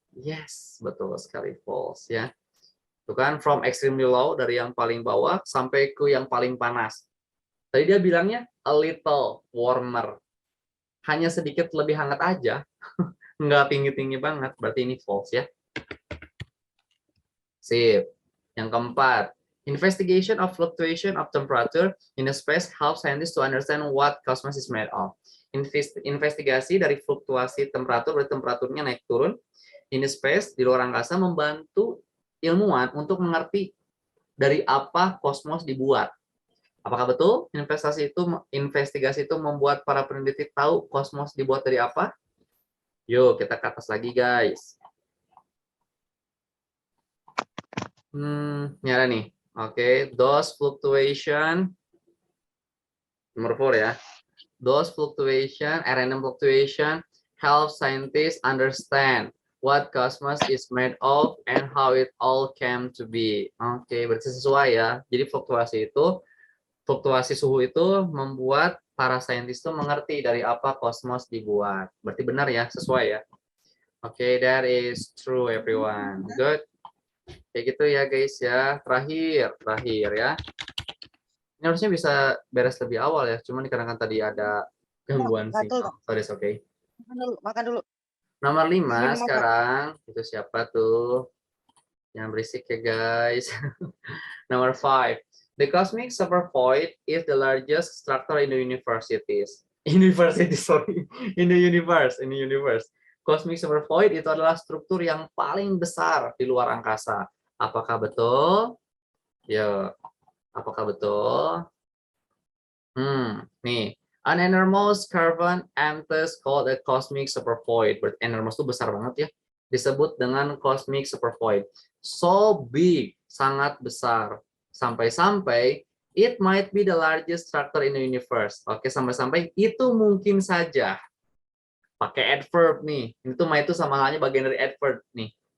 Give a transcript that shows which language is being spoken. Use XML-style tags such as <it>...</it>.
<id>Yes, betul sekali false ya. Itu kan</id> <en>from extremely low,</en> <id>dari yang paling bawah sampai ke yang paling panas. Tadi dia bilangnya</id> <en>a little warmer.</en> <id>Hanya sedikit lebih hangat aja. Nggak tinggi-tinggi banget, berarti ini false ya. Sip.</id> <en>Yang keempat, investigation of fluctuation of temperature in a space helps scientists to understand what cosmos is made of.</en> <id>Investigasi dari fluktuasi temperatur, berarti temperaturnya naik turun</id> <en>in a space,</en> <id>di luar angkasa, membantu ilmuwan untuk mengerti dari apa kosmos dibuat. Apakah betul investigasi itu membuat para peneliti tahu kosmos dibuat dari apa? Yuk kita ke atas lagi guys. Ini ada nih. Oke,</id> <en>those fluctuation</en> <id>nomor 4 ya.</id> <en>Those fluctuation, random fluctuation help scientists understand what cosmos is made of and how it all came to be.</en> <id>Oke, berarti sesuai ya. Jadi fluktuasi suhu itu membuat para saintis itu mengerti dari apa kosmos dibuat. Berarti benar ya, sesuai ya.</id> <en>Oke, that is true everyone.</en> <id>Good. Kayak gitu ya guys ya. Terakhir ya. Ini harusnya bisa beres lebih awal ya. Cuman dikarenakan tadi ada gangguan sih. Sorry, okay. Makan dulu. Nomor 5 sekarang. Itu siapa tuh? Yang berisik ya guys. Nomor 5.</id> <en>The cosmic supervoid is the largest structure in the universe. In the universe.</en> <id>Cosmic Supervoid itu adalah struktur yang paling besar di luar angkasa. Apakah betul? Ya, apakah betul? Nih.</id> <en>An enormous carbon empties called a cosmic supervoid.</en> <id>Berarti enormous itu besar banget ya. Disebut dengan cosmic supervoid.</id> <en>So big,</en> <id>sangat besar. Sampai-sampai</id> <en>it might be the largest structure in the universe.</en> <id>Oke, sampai-sampai itu mungkin saja. Pakai adverb nih. Itu might itu sama halnya bagian dari adverb nih.</id>